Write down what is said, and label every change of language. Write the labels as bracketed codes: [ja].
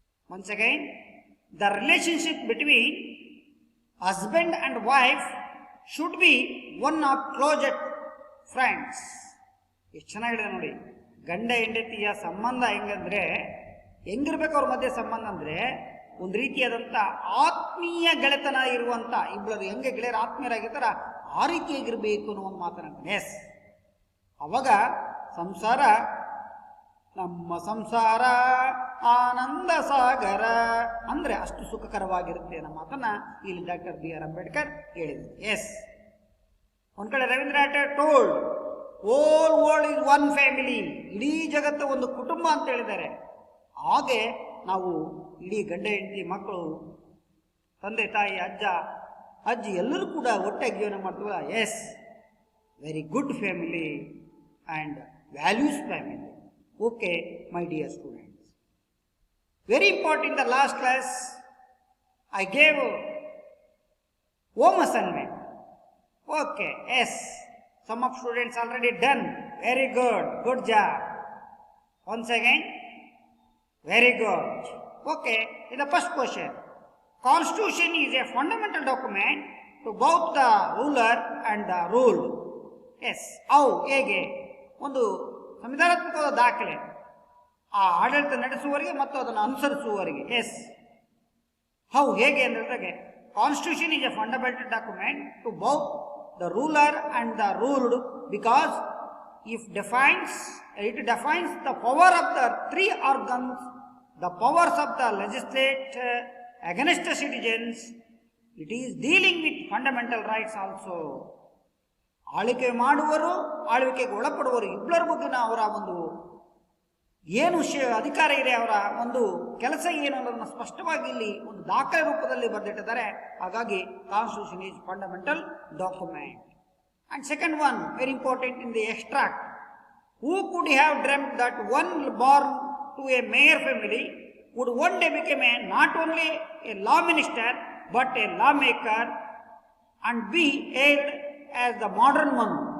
[en] Once again, the relationship between husband and wife should be one of closest friends. [kn] ಎಷ್ಟು ಚೆನ್ನಾಗಿದೆ ನೋಡಿ, ಗಂಡ ಹೆಂಡತಿಯ ಸಂಬಂಧ ಹೆಂಗಿರ್ಬೇಕು ಅವ್ರ ಮಧ್ಯೆ ಸಂಬಂಧ ಅಂದರೆ ಒಂದು ರೀತಿಯಾದಂಥ ಆತ್ಮೀಯ ಗೆಳೆತನ ಇರುವಂಥ ಇಬ್ಬರು ಹೆಂಗೆ ಗೆಳೆಯರು ಆತ್ಮೀಯರಾಗಿರ್ತಾರ ಆ ರೀತಿಯಾಗಿರ್ಬೇಕು ಅನ್ನೋ ಒಂದು ಮಾತನಾಡ್ತಾನೆ. ಅವಾಗ ಸಂಸಾರ, ನಮ್ಮ ಸಂಸಾರ ಆನಂದ ಸಾಗರ ಅಂದರೆ ಅಷ್ಟು ಸುಖಕರವಾಗಿರುತ್ತೆ ಅನ್ನೋ ಮಾತನ್ನ ಇಲ್ಲಿ ಡಾಕ್ಟರ್ B.R. ಅಂಬೇಡ್ಕರ್ ಹೇಳಿದರು. ಒಂದ್ ಕಡೆ Ravindranath [en] told whole world is one family, [kn] ಇಡೀ ಜಗತ್ತು ಒಂದು ಕುಟುಂಬ ಅಂತ ಹೇಳಿದ್ದಾರೆ. ಹಾಗೆ ನಾವು ಇಡೀ ಗಂಡ ಹೆಂಡತಿ ಮಕ್ಕಳು, ತಂದೆ ತಾಯಿ, ಅಜ್ಜ ಅಜ್ಜಿ ಎಲ್ಲರೂ ಕೂಡ ಒಟ್ಟಾಗಿ ಜೀವನ ಮಾಡ್ತೀವಲ್ಲ. [en] Very good family and values family. Okay, my dear students, very important, in the last class I gave home assignment. Okay, some of students already done, very good job. Once again, very good. Okay, in the first question, Constitution is a fundamental document to both the ruler and the ruled. Yes, how, [kn] ಹೇಗೆ ಒಂದು ಸಂವಿಧಾನಾತ್ಮಕವಾದ ದಾಖಲೆ ಆ ಆಡಳಿತ ನಡೆಸುವವರಿಗೆ ಮತ್ತು ಅದನ್ನು ಅನುಸರಿಸುವವರಿಗೆ. [en] yes, how, [kn] ಹೇಗೆ ಅಂದ್ರೆ [en] Constitution is a fundamental document to both the ruler and the ruled because it defines the power of the three organs, the powers of the legislature against the citizens. It is dealing with fundamental rights also. [kn] ಆಳ್ವಿಕೆ ಮಾಡುವರು, ಆಳ್ವಿಕೆಗೆ ಒಳಪಡುವರು ಇಬ್ಬರ ಬಗ್ಗೆನ ಅವರ ಒಂದು ಏನು ಅಧಿಕಾರ ಇದೆ, ಅವರ ಒಂದು ಕೆಲಸ ಏನು ಅನ್ನೋದನ್ನು ಸ್ಪಷ್ಟವಾಗಿ ಇಲ್ಲಿ ಒಂದು ದಾಖಲೆ ರೂಪದಲ್ಲಿ ಬರೆದಿಟ್ಟಿದ್ದಾರೆ. ಹಾಗಾಗಿ [en] Constitution is fundamental document. And second one, very important in the extract, who could have dreamt that one born to a mayor family would one day become not only a law minister but a lawmaker and be hailed as the modern one?